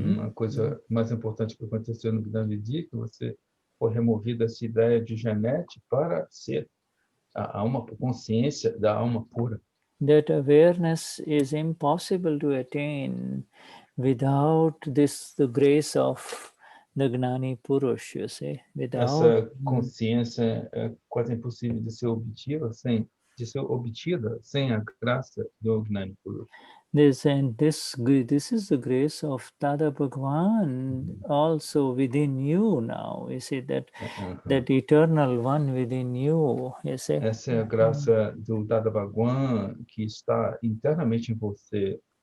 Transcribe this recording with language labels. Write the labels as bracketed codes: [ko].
[pt] A coisa mais importante que aconteceu no Gnanvidhi é que você foi removida essa ideia de Janete para ser a alma, consciência da alma pura. [en] That awareness is impossible to attain without the grace of the Gnani Purush, you see. [pt] Essa consciência é quase impossível de ser obtida sem a graça do Gnani Purush. [en] This is the grace of Dada Bhagwan also within you now. You see that eternal one within you. You see. [pt] Essa é a graça do Dada Bhagwan que está internamente em você.